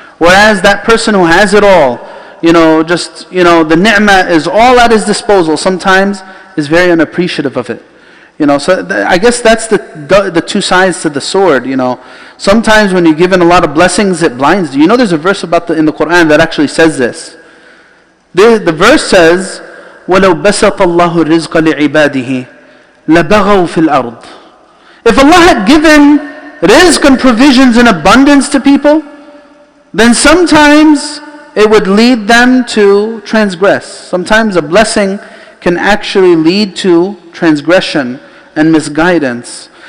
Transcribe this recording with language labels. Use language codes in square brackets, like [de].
[en] Whereas that person who has it all, the ni'mah is all at his disposal, sometimes is very unappreciative of it. So I guess that's the two sides to the sword. Sometimes when you're given a lot of blessings, it blinds you. There's a verse in the Quran that actually says this. The verse says, [ar] وَلَوْ بَسَطَ اللَّهُ الرِّزْقَ لِعِبَادِهِ لَبَغَوْا فِي الْأَرْضِ. [en] If Allah had given rizq and provisions in abundance to people, then sometimes it would lead them to transgress. Sometimes a blessing can actually lead to transgression and misguidance.